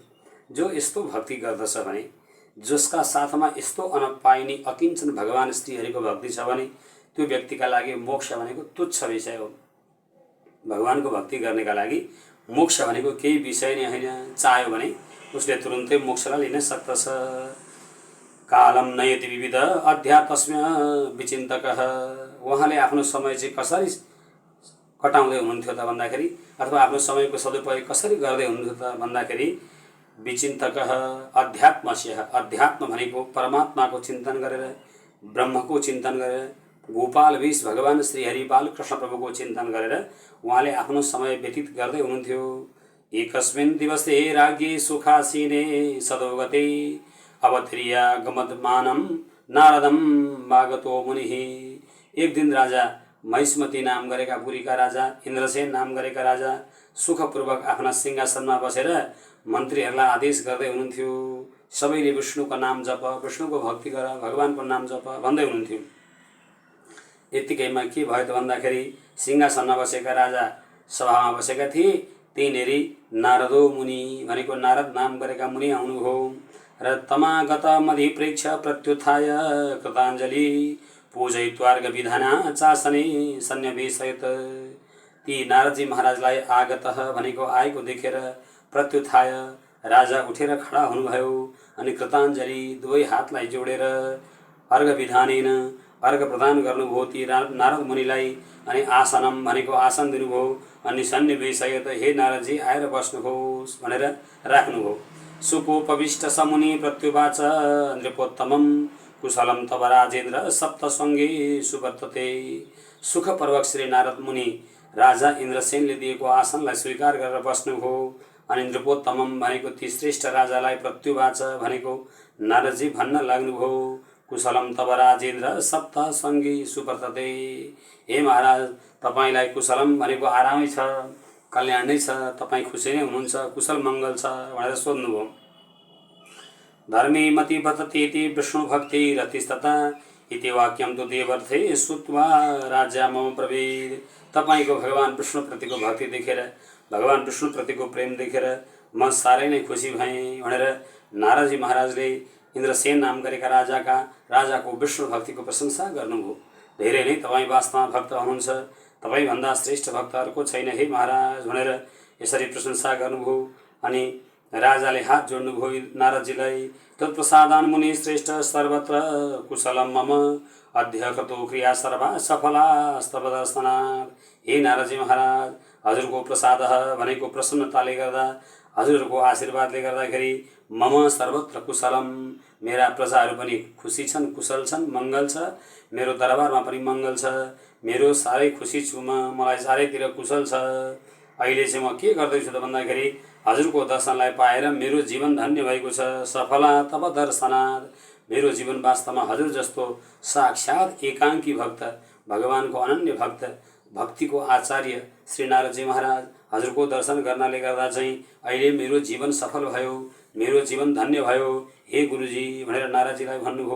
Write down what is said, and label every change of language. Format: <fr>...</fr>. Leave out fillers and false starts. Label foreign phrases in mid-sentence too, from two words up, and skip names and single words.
<ne>जो यस्तो भक्ति गर्दछ भने, जसका साथमा यस्तो अनपाइने अकिञ्चन भगवान श्रीहरिको भक्ति छ भने त्यो व्यक्तिका लागि मोक्ष भनेको तुच्छ विषय हो। भगवानको भक्ति गर्नेका लागि मोक्ष भनेको केही विषय नै होइन। चाह्यो भने उसले तुरुन्तै मोक्षलाई लिन सक्दछ।</ne> <sa>कालम नयति विविध अध्यात्मस्म विचिन्तकः।</sa> <ne>उहाँले आफ्नो समय चाहिँ कसरी कटाउँदै हुनुहुन्थ्यो त भन्दाखेरि, अथवा आफ्नो समयको सदुपयोग कसरी गर्दै हुनुहुन्थ्यो त भन्दाखेरि,</ne> <sa>विचिन्तकः अध्यात्मस्य।</sa> <ne>अध्यात्म भनेको परमात्माको चिन्तन गरेर, ब्रह्मको चिन्तन गरेर, गोपाल विष भगवान श्रीहरि बालकृष्ण प्रभुको चिन्तन गरेर उहाँले आफ्नो समय व्यतीत गर्दै हुनुहुन्थ्यो।</ne> <sa>एकस्मिन् दिवसे राज्ञे सुखासीने सदोगते अवतरीया गमद्मानं नारदं वागतो मुनिः।</sa> <ne>एक दिन राजा महिष्मती नाम गरेका पुरीका राजा, इन्द्रसेन नाम गरेका राजा सुखपूर्वक आफ्ना सिंहासनमा बसेर मन्त्रीहरूलाई आदेश गर्दै हुनुहुन्थ्यो। सबैले विष्णुको नाम जप, विष्णुको भक्ति गर, भगवानको नाम जप भन्दै हुनुहुन्थ्यो। यतिकैमा के भयो त भन्दाखेरि सिंहासनमा बसेका राजा सभामा बसेका थिए। त्यहीँनेरि</ne> <sa>नारदो मुनि</sa> <ne>भनेको नारद नाम गरेका मुनि आउनुभयो र</ne> <sa>तमागत मधिप्रेक्ष प्रत्युत्थाय कृताञ्जलि पूजयित्वार्घ विधाना चासने सन्निवेशयत्।</sa> <ne>ती नारदजी महाराजलाई आगतः भनेको आएको देखेर प्रत्युत्थाय राजा उठेर खडा हुनुभयो अनि कृताञ्जलि दुवै हातलाई जोडेर</ne> <sa>अर्घ विधानेन</sa> <ne>अर्घ प्रदान गर्नुभयो ती नारद मुनिलाई। अनि आसनम भनेको आसन दिनुभयो अनि सन्निवेशयत हे नारदजी आएर बस्नुहोस् भनेर राख्नुभयो।</ne> <sa>सुकोपविष्ट समुनि प्रत्युवाच नृपोत्तमं कुशलम तव राजेन्द्र सप्तसङ्गे सुवर्तते।</sa> <ne>सुखपूर्वक श्री नारद मुनि राजा इन्द्रसेनले दिएको आसनलाई स्वीकार गरेर बस्नुभयो। अनि नृपोत्तमम भनेको ती श्रेष्ठ राजालाई प्रत्युवाच भनेको नारदजी भन्न लाग्नुभयो,</ne> <sa>कुशलम तव राजेन्द्र सप्तसङ्गे सुवर्तते।</sa> <ne>हे महाराज, तपाईलाई कुशलम भनेको आरामै छ, कल्याण नै छ, तपाईँ खुसी नै हुनुहुन्छ, कुशल मङ्गल छ भनेर सोध्नुभयो।</ne> <sa>धर्मे मति वर्ततेति विष्णु भक्ति रतिस्तता इति वाक्यम तो देवर्थे श्रुत्वा राज्य मम प्रवेद।</sa> <ne>तपाईको भगवान विष्णुप्रतिको भक्ति देखेर, भगवान विष्णुप्रतिको प्रेम देखेर म साह्रै नै खुसी भएँ भनेर नारदजी महाराजले इन्द्रसेन नाम गरेका राजाको विष्णु भक्तिको प्रशंसा गर्नुभयो। धेरै नै तपाईँ वास्तवमा भक्त हुनुहुन्छ, तपाईँभन्दा श्रेष्ठ भक्त अर्को छैन हे महाराज भनेर यसरी प्रशंसा गर्नुभयो। अनि राजाले हात जोड्नुभयो नारदजीलाई।</ne> <sa>तत्प्रसादान मुनि श्रेष्ठ सर्वत्र कुशलम मम अद्य कृतो क्रिया सर्वा सफला स्तव दर्शनात्।</sa> <ne>हे नारदजी महाराज, हजुरको प्रसाद भनेको प्रसन्नताले गर्दा, हजुरको आशीर्वादले गर्दाखेरि</ne> <sa>मम सर्वत्र कुशलम,</sa> <ne>मेरा प्रजाहरू पनि खुसी छन्, कुशल छन्, मङ्गल छ, मेरो दरबारमा पनि मङ्गल छ, मेरो साह्रै खुसी छु म, मलाई चारैतिर कुशल छ। अहिले चाहिँ म के गर्दैछु त भन्दाखेरि हजुरको दर्शनलाई पाएर मेरो जीवन धन्य भएको छ।</ne> <sa>सफला तब दर्शनात्,</sa> <ne>मेरो जीवन वास्तवमा हजुर जस्तो साक्षात एकाङ्की भक्त, भगवानको अनन्य भक्त, भक्तिको आचार्य श्री नारदजी महाराज हजुरको दर्शन गर्नाले गर्दा चाहिँ अहिले मेरो जीवन सफल भयो, मेरो जीवन धन्य भयो हे गुरुजी भनेर नारदजीलाई भन्नुभयो।</ne>